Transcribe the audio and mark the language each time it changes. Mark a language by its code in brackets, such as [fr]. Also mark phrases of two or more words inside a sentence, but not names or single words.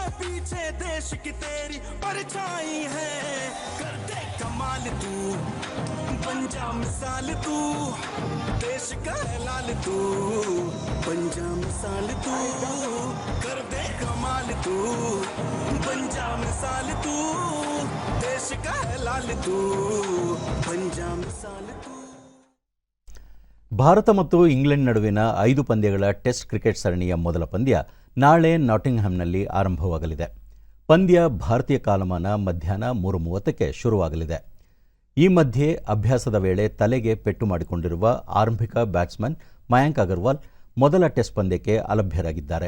[hi] पीछे देश की तेरी परछाई है, कर दे कमाल तू, बन जा मिसाल तू, देश का लाल तू, बन जा मिसाल तू, कर दे कमाल तू, बन जा मिसाल तू, देश का लाल तू, बन जा मिसाल तू. [kn] ಭಾರತ ಮತ್ತು ಇಂಗ್ಲೆಂಡ್ ನಡುವಿನ 5 ಪಂದ್ಯಗಳ [en] Test cricket [kn] ಸರಣಿಯ ಮೊದಲ ಪಂದ್ಯ ನಾಳೆ ನಾಟಿಂಗ್ಹ್ಯಾಮ್ನಲ್ಲಿ ಆರಂಭವಾಗಲಿದೆ. ಪಂದ್ಯ ಭಾರತೀಯ ಕಾಲಮಾನ ಮಧ್ಯಾಹ್ನ 3:30ಕ್ಕೆ ಶುರುವಾಗಲಿದೆ. ಈ ಮಧ್ಯೆ ಅಭ್ಯಾಸದ ವೇಳೆ ತಲೆಗೆ ಪೆಟ್ಟು ಮಾಡಿಕೊಂಡಿರುವ ಆರಂಭಿಕ ಬ್ಯಾಟ್ಸ್ಮನ್ ಮಯಾಂಕ್ ಅಗರ್ವಾಲ್ ಮೊದಲ ಟೆಸ್ಟ್ ಪಂದ್ಯಕ್ಕೆ ಅಲಭ್ಯರಾಗಿದ್ದಾರೆ.